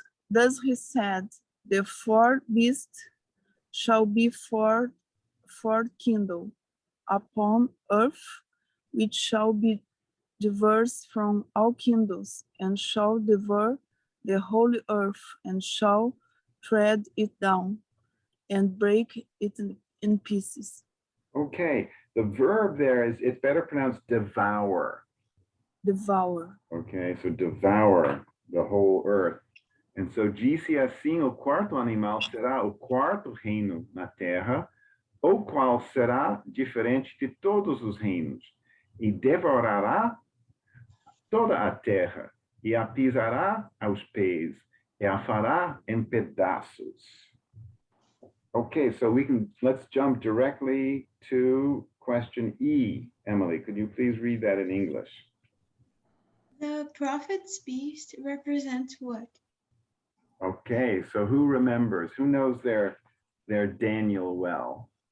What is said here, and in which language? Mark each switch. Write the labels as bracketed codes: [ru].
[en] Thus he said, the 4 beasts shall be for kindle upon earth, which shall be diverse from all kindles, and shall devour the whole earth, and shall tread it down, and break it in pieces. Okay, the verb there is, it's better pronounced devour. Devour. Okay, so devour the whole earth. And so [pt] disse assim, o quarto animal será o quarto reino na terra, o qual será diferente de todos os reinos, e devorará toda a terra, e a pisará aos pés, e a fará em pedaços. [en] Okay, so let's jump directly to question E. Emily, could you please read that in English? The prophet's beast represents what? Okay, so who remembers? Who knows their Daniel well?